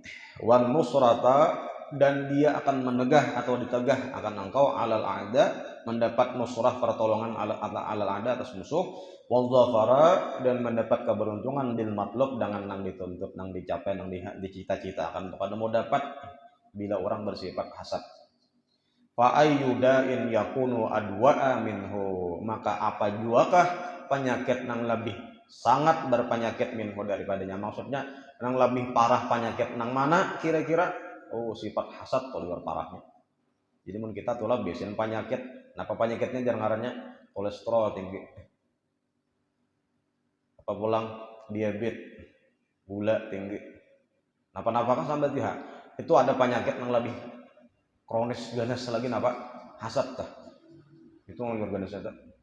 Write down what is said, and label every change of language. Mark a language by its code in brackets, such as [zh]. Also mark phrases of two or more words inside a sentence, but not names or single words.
[ar] والنصرة [bjn] dan dia akan menegah atau ditegah akan engkau [ar] على الأعداء [bjn] mendapat nusrah pertolongan [ar] على الأعداء [bjn] atas musuh, wadh-dhafara dan mendapat keberuntungan [ar] بالمطلوب [bjn] dengan nang dituntut, nang dicapai, nang dicita-citakan pada mau dapat bila orang bersifat hasad. [ar] فأي داء يكون أدوأ منه, [bjn] maka apa juakah penyakit nang lebih sangat berpenyakit minhu daripadanya, maksudnya nang lebih parah penyakit nang mana kira-kira? Oh, sifat hasad tuh luar parahnya. Jadi mun kita tuh lah biasin penyakit, napa penyakitnya jangan ngarannya kolesterol tinggi, apa pulang diabetes, gula tinggi, napa-napa kan sampai dia itu ada penyakit yang lebih kronis ganas lagi napa hasad tah itu luar ganas tah.